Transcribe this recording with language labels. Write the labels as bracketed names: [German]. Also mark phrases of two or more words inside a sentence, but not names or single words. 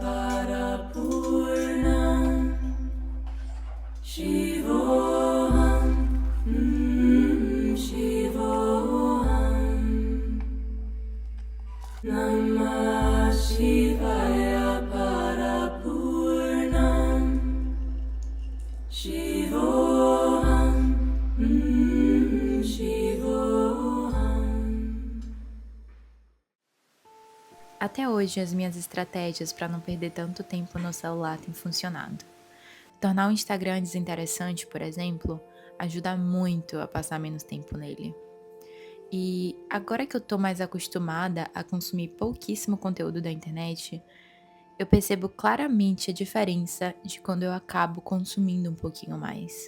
[Sanskrit] परपूर्णम् शिवोऽहम् शिवोऽहम् नमः शिवाय परपूर्णम् शिवोऽहम् शिवोऽहम्. [Portuguese] Até hoje, as minhas estratégias para não perder tanto tempo no celular têm funcionado. Tornar o Instagram desinteressante, por exemplo, ajuda muito a passar menos tempo nele. E agora que eu tô mais acostumada a consumir pouquíssimo conteúdo da internet, eu percebo claramente a diferença de quando eu acabo consumindo um pouquinho mais.